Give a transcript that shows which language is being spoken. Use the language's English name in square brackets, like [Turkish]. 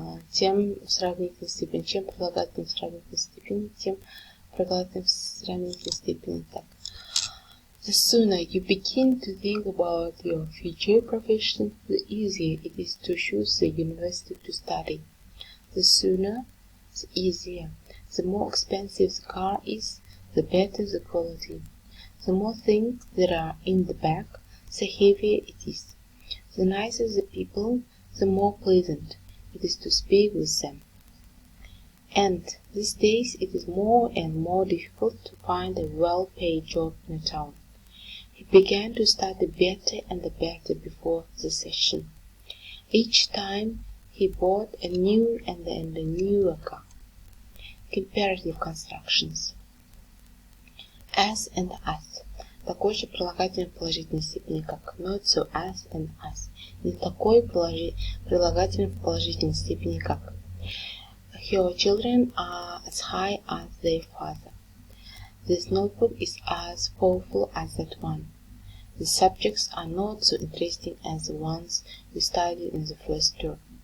[Russian] Тем в сравнительной степени, чем прилагательным в сравнительной степени, тем прилагательным в сравнительной степени. Так. [English] The sooner you begin to think about your future profession, the easier it is to choose the university to study. The sooner, the easier. The more expensive the car is, the better the quality. The more things there are in the bag, the heavier it is. The nicer the people, the more pleasant it is to speak with them. And these days it is more and more difficult to find a well-paid job in a town. He began to study better and better before the session. Each time he bought a new and a newer car. Comparative constructions. As and as. [Russian] Такой же прилагательный в положительной степени, как [English] not so as and as. [Russian] Не такой прилагательный в положительной степени, как [English] Her children are as high as their father. This notebook is as powerful as that one. The subjects are not so interesting as the ones we studied in the first term.